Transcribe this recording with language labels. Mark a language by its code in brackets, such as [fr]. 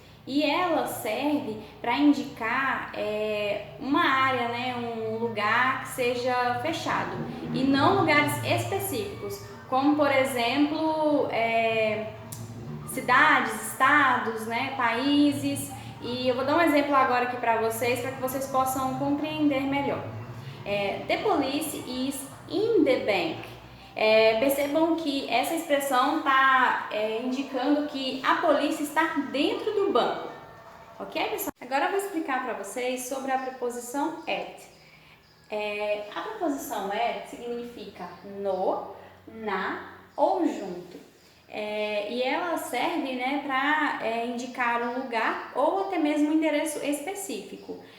[pt] E ela serve para indicar uma área, né, um lugar que seja fechado e não lugares específicos, como por exemplo cidades, estados, né, países. E eu vou dar um exemplo agora aqui para vocês que vocês possam compreender melhor. [en] The police is in the bank. [pt] Percebam que essa expressão está indicando que a polícia está dentro do banco, ok, pessoal? Agora eu vou explicar para vocês sobre a preposição at. A preposição at significa no, na ou junto, e ela serve, né, para indicar um lugar ou até mesmo um endereço específico.